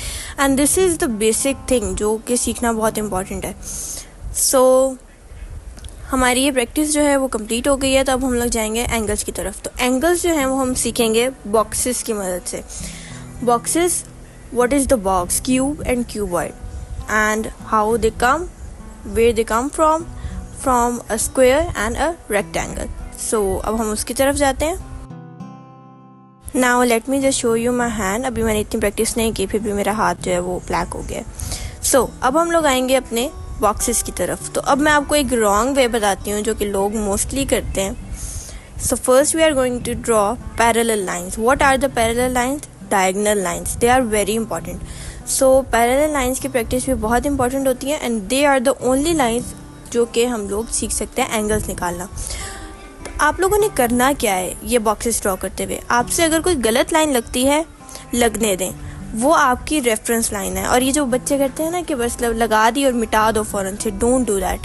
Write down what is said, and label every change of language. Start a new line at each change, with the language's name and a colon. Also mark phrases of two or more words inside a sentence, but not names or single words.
English: and this is the basic thing
Hindi: जो कि सीखना बहुत इम्पॉर्टेंट है। सो हमारी ये प्रैक्टिस जो है वो कंप्लीट हो गई है। तो अब हम लोग जाएंगे एंगल्स की तरफ। तो एंगल्स जो हैं वो हम सीखेंगे बॉक्सेस की मदद से।
English: boxes, what is the box, cube and cuboid, and how they come, where they come from a square and a rectangle.
Hindi: So अब हम उसकी तरफ जाते हैं।
English: Now let me just show you my hand.
Hindi: अभी मैंने इतनी प्रैक्टिस नहीं की, फिर भी मेरा हाथ जो है वो ब्लैक हो गया। So अब हम लोग आएंगे अपने बॉक्सेस की तरफ। तो अब मैं आपको एक
English: wrong way
Hindi: बताती हूँ जो कि लोग मोस्टली करते हैं।
English: So first we are going to draw parallel lines. What are the parallel lines? Diagonal lines. They are very important.
Hindi: So
English: parallel lines
Hindi: की प्रैक्टिस भी बहुत इंपॉर्टेंट होती है
English: and they are the only lines
Hindi: जो कि हम लोग सीख सकते हैं एंगल्स निकालना। तो आप लोगों ने करना क्या है ये बॉक्सेस ड्रॉ करते हुए, आपसे अगर कोई गलत लाइन लगती है लगने दें, वो आपकी
English: reference line
Hindi: है। और ये जो बच्चे करते हैं ना कि बस लगा दी और मिटा दो फ़ौरन से,
English: don't do that.